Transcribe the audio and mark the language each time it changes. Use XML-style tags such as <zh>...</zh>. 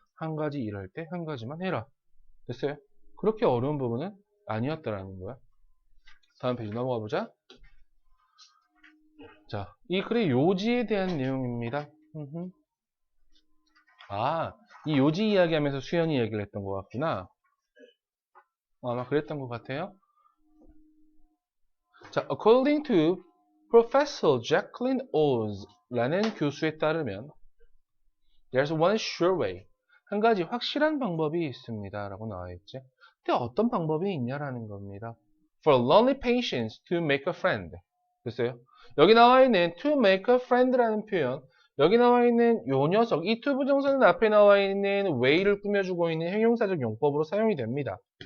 <ko>한 가지 일할 때 한 가지만 해라. 됐어요? 그렇게 어려운 부분은 아니었다라는 거야. 다음 페이지 넘어가 보자. 자, 이 글의 요지에 대한 내용입니다. 아, 이 요지 이야기하면서 수연이 얘기를 했던 것 같구나. 아마 그랬던 것 같아요.</ko> <en>자, according to Professor Jacqueline Oz라는</en> <ko>교수에 따르면</ko> <en>there's one sure way.</en> <ko>한 가지 확실한 방법이 있습니다. 라고 나와 있지. 근데 어떤 방법이 있냐라는 겁니다.</ko> <en>For lonely patients to make a friend.</en> <ko>됐어요? 여기 나와 있는</ko> <en>to make a friend</en> <ko>라는 표현, 여기 나와 있는 요 녀석, 이 to 부정사는 앞에 나와 있는 way를 꾸며주고 있는 형용사적 용법으로 사용이 됩니다.</ko>